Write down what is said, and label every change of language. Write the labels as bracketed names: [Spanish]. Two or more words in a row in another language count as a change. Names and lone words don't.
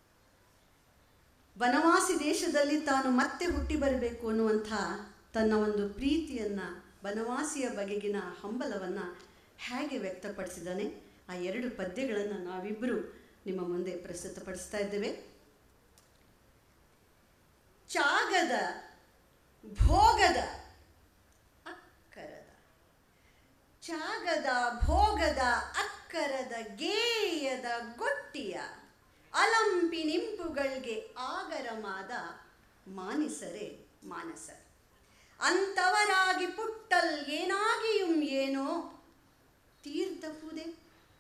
[Kannada] ಬನವಾಸಿ ದೇಶದಲ್ಲಿ ತಾನು ಮತ್ತೆ ಹುಟ್ಟಿ ಬರಬೇಕು ಅನ್ನುವಂಥ ತನ್ನ ಒಂದು ಪ್ರೀತಿಯನ್ನು, ಬನವಾಸಿಯ ಬಗೆಗಿನ ಹಂಬಲವನ್ನು ಹೇಗೆ ವ್ಯಕ್ತಪಡಿಸಿದ್ದಾನೆ, ಆ 2 ಪದ್ಯಗಳನ್ನು ನಾವಿಬ್ಬರು ನಿಮ್ಮ ಮುಂದೆ ಪ್ರಸ್ತುತಪಡಿಸ್ತಾ ಇದ್ದೇವೆ. ಚಾಗದ ಭೋಗದ ಅಕ್ಕರದ, ಚಾಗದ ಭೋಗದ ಅಕ್ಕರದ ಗೇಯದ ಗೊಟ್ಟಿಯ ಅಲಂಪಿನಿಂಪುಗಳಿಗೆ ಆಗರಮಾದ ಮಾನಿಸರೆ ಮಾನಸ ಅಂತವರಾಗಿ ಪುಟ್ಟಲ್ ಏನಾಗಿಯುಂ ಏನೋ ತೀರ್ಧಪುದೆ